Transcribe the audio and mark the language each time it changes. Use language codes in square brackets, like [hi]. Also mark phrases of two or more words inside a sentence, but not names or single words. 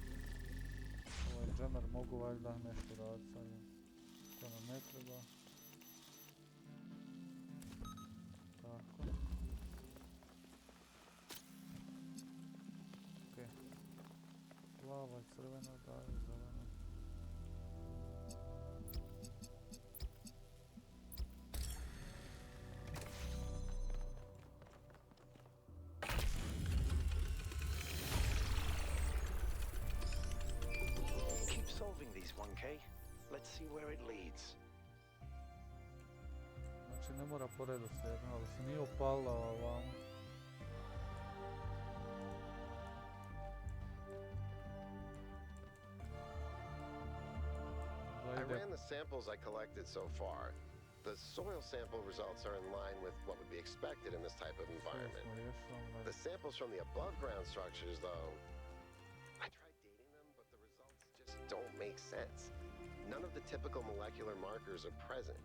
[bs] Ovaj džemer mogu valjda nešto raditi sa njim. To nam ne treba. Tako. Ok. Plava i crvena daju zeleno. [en] Keep solving these, 1K. Let's see where it leads. [bs] Znači ne mora po redoslijedu, ali se nije upalila ovamo. [en] I ran the samples I collected so far. The soil sample results are in line with what would be expected in this type of environment. The samples from the above ground structures, though, I tried dating them, but the results just don't make sense. None of the typical molecular markers are present.